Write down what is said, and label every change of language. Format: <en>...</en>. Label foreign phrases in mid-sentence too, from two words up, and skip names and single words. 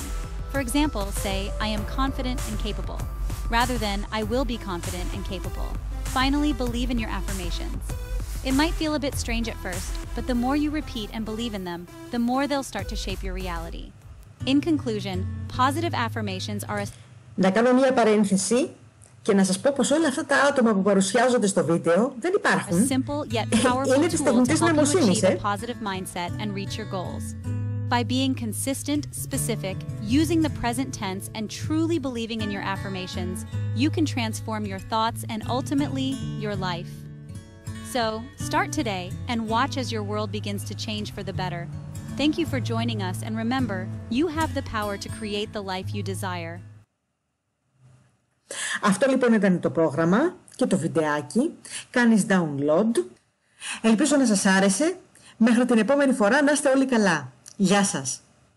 <en>For example, say, I am confident and capable, rather than I will be confident and capable. Finally, believe in your affirmations. It might feel a bit strange at first, but the more you repeat and believe in them, the more they'll start to shape your reality. In conclusion, positive affirmations are a...</en> <el>Να κάνω μια παρένθεση και να σας πω πως όλα αυτά τα άτομα που παρουσιάζονται στο βίντεο δεν υπάρχουν.</el> <en>simple yet powerful</en> <el>Είναι της</el> <en>tool to</en> <el>τεχνητής</el> <en>help you</en> <el>νοημοσύνης,</el> <en>achieve a positive mindset and reach your goals. By being consistent, specific, using the present tense, and truly believing in your affirmations, you can transform your thoughts and ultimately your life. So, start today and watch as your world begins to change for the better. Thank you for joining us, and remember, you have the power to create the life you desire.</en> <el>Αυτό λοιπόν ήταν το πρόγραμμα και το βιντεάκι. Κάνεις download. Ελπίζω να σας άρεσε. Μέχρι την επόμενη φορά να είστε όλοι καλά. Γεια σας.</el>